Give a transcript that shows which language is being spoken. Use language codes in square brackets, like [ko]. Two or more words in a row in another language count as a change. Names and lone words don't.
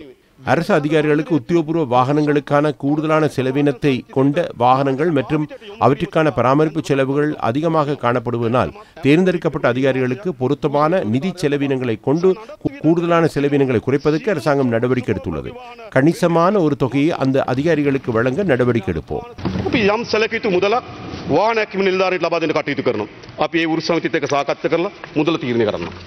[ta] அரசு அதிகாரிகளுக்கு உத்தியோகபூர்வ வாகனங்களுக்கான கூடுதலான செலவினத்தை கொண்ட வாகனங்கள் மற்றும் அவற்றுக்கான பராமரிப்பு செலவுகள் அதிகமாக காணப்படுவதனால் தேர்ந்தெடுக்கப்பட்ட அதிகாரிகளுக்கு பொருத்தமான நிதி செலவினங்களை கொண்டு கூடுதலான செலவினங்களை குறைப்பதற்கு அரசாங்கம் நடவடிக்கை எடுத்துள்ளது. கணிசமான ஒரு தொகையை அந்த அதிகாரிகளுக்கு வழங்க நடவடிக்கை எடுப்போம். [si] වාහනයක් නිලධාරීන්ට ලබා දෙන්න කටයුතු කරනවා. අපි ඒ වෘත්ති සමිතියත් එක්ක සාකච්ඡා කරලා මුදල තීරණය කරනවා.